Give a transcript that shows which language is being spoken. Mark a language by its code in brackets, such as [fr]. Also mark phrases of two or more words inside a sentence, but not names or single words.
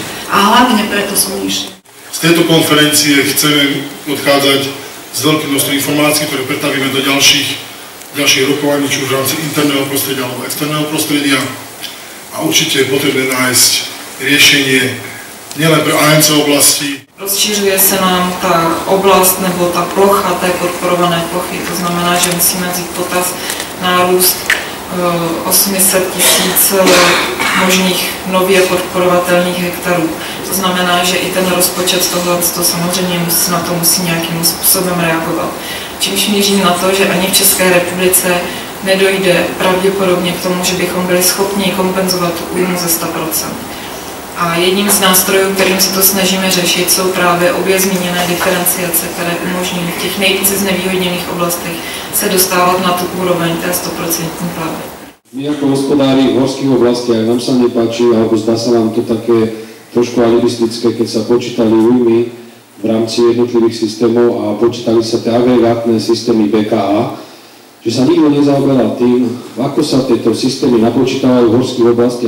[sk] A hlavne preto sú nižšie. Z tejto konferencie chceme odchádzať s veľkým množstvom informácií, ktoré pretavíme do ďalších rokovaní, či už v rámci interného prostredia alebo externého prostredia. A určite je potrebné nájsť riešenie nielen pre ANC oblasti. [cs] Rozšířuje se nám ta oblast nebo ta plocha té podporované plochy, to znamená, že musíme vzít potaz nárůst 800 000 možných nově podporovatelných hektarů. to znamená, že i ten rozpočet tohle samozřejmě na to musí nějakým způsobem reagovat. Čímž mířím na to, že ani v České republice nedojde pravděpodobně k tomu, že bychom byli schopni kompenzovat tu újmu ze 100%. A jedním z nástrojů, kterým se to snažíme řešit, jsou právě obě zmíněné diferenciace, které umožní v těch nejvíce znevýhodněných oblastech se dostávat na tu úroveň té 100% platby. [sk] My ako hospodári v horských oblastiach nám sa nepáči, alebo zdá sa nám to také trošku alibistické, keď sa počítali újmy v rámci jednotlivých systémov a počítali sa tie agregátne systémy BKA, že sa nikto nezaoberal tým, ako sa tieto systémy napočítavajú v horských oblastiach.